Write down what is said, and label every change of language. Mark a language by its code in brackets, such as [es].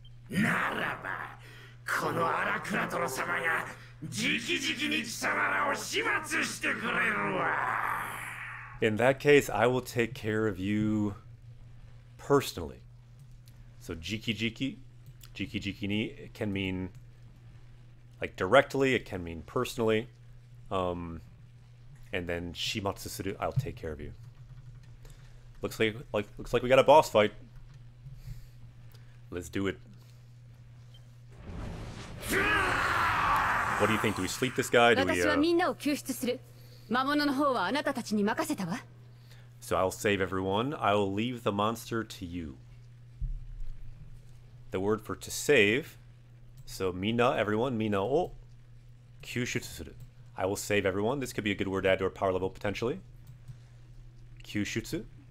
[ja] ならば、この荒倉殿様が直々に貴様らを始末してくれるわ。 [en] In that case, I will take care of you personally. So jiki ni, it can mean like directly, it can mean personally. And then shimatsu suru, I'll take care of you. Looks like we got a boss fight. Let's do it. What do you think? Do we sleep this guy? Do we, [ja] 私はみんなを救出する。魔物の方はあなたたちに任せたわ。 [en] So I'll save everyone. I will leave the monster to you. The word for to save. So mina, everyone. [ja] Mina o kyushutsu suru. [en] I will save everyone. This could be a good word to add to our power level potentially. Kyushutsu.